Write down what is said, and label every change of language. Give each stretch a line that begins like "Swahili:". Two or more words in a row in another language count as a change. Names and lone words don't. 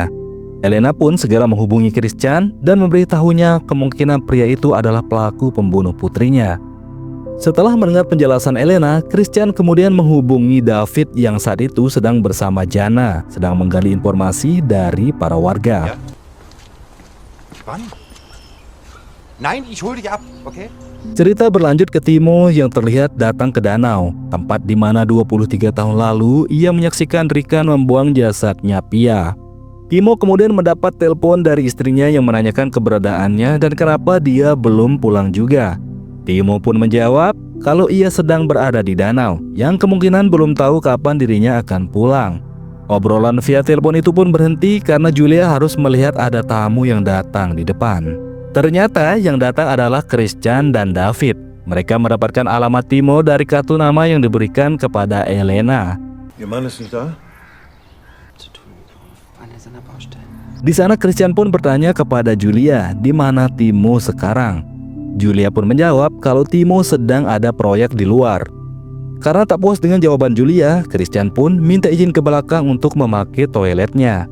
Indonesian: Elena pun segera menghubungi Christian dan memberitahunya kemungkinan pria itu adalah pelaku pembunuh putrinya. Setelah mendengar penjelasan Elena, Christian kemudian menghubungi David yang saat itu sedang bersama Jana, sedang menggali informasi dari para warga.
German: Wann? Nein, ich hol dich ab, okay?
Indonesian: Cerita berlanjut ke Timo yang terlihat datang ke danau, tempat di mana 23 tahun lalu ia menyaksikan Rikan membuang jasadnya Pia. Timo kemudian mendapat telepon dari istrinya yang menanyakan keberadaannya dan kenapa dia belum pulang juga. Timo pun menjawab kalau ia sedang berada di danau, yang kemungkinan belum tahu kapan dirinya akan pulang. Obrolan via telepon itu pun berhenti karena Julia harus melihat ada tamu yang datang di depan. Ternyata yang datang adalah Christian dan David. Mereka mendapatkan alamat Timo dari kartu nama yang diberikan kepada Elena.
German: Ihr Mann ist nicht da?
Indonesian: Di sana Christian pun bertanya kepada Julia di mana Timo sekarang. Julia pun menjawab kalau Timo sedang ada proyek di luar. Karena tak puas dengan jawaban Julia, Christian pun minta izin ke belakang untuk memakai toiletnya.